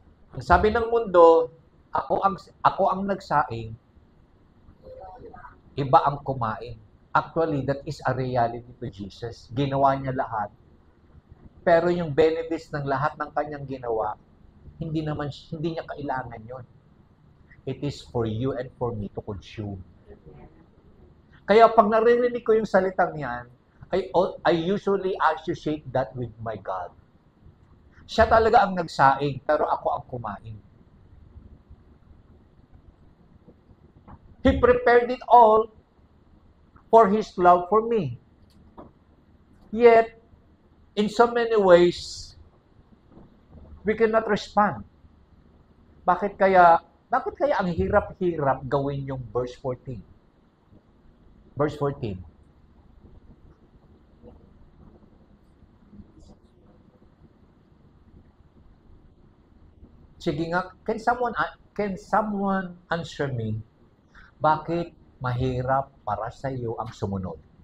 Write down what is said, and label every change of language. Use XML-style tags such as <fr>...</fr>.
<tl>Ang sabi ng mundo, ako ang nagsaing, iba ang kumain.</tl> <en>Actually, that is a reality to Jesus.</en> <tl>Ginawa niya lahat. Pero yung benefits ng lahat ng kanyang ginawa, hindi niya kailangan yon.</tl> <en>It is for you and for me to consume.</en> <tl>Kaya pag naririnig ko yung salitang yan,</tl> <en>I usually associate that with my God.</en> <tl>Siya talaga ang nagsaing, pero ako ang kumain.</tl> <en>He prepared it all for His love for me. Yet, in so many ways, we cannot respond.</en> <tl>Bakit kaya ang hirap-hirap gawin yung verse 14? Verse 14. Sige nga,</tl> <en>can someone answer me,</en> <tl>bakit mahirap para sa iyo ang sumunod?</tl>